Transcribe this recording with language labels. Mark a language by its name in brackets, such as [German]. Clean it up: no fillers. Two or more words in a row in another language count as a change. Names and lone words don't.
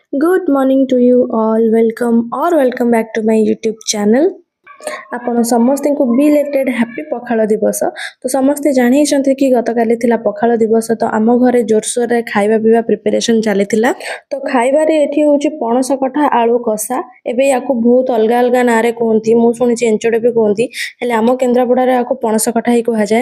[English] Good morning to you all. Welcome back to my YouTube channel. [Odia] ଆପଣ ସମସ୍ତଙ୍କୁ [English] belated happy [Odia] ପଖାଳ ଦିବସ। ତ ସମସ୍ତେ ଜାଣିଛନ୍ତି କି ଗତକାଲି ଥିଲା ପଖାଳ ଦିବସ, ତ ଆମ ଘରେ ଜୋରସୋରରେ ଖାଇବା ପିଇବା ପ୍ରିପାରେସନ୍ ଚାଲିଥିଲା। ତ ଖାଇବାରେ ଏଠି ହେଉଛି ପଣସ କଠା ଆଳୁ କଷା। ଏବେ ୟାକୁ ବହୁତ ଅଲଗା ଅଲଗା ନାଁରେ କୁହନ୍ତି, ମୁଁ ଶୁଣିଛି ଏଞ୍ଚଡ଼ ବି କୁହନ୍ତି, ହେଲେ ଆମ କେନ୍ଦ୍ରାପଡ଼ାରେ ୟାକୁ ପଣସ କଠା ହିଁ କୁହାଯାଏ।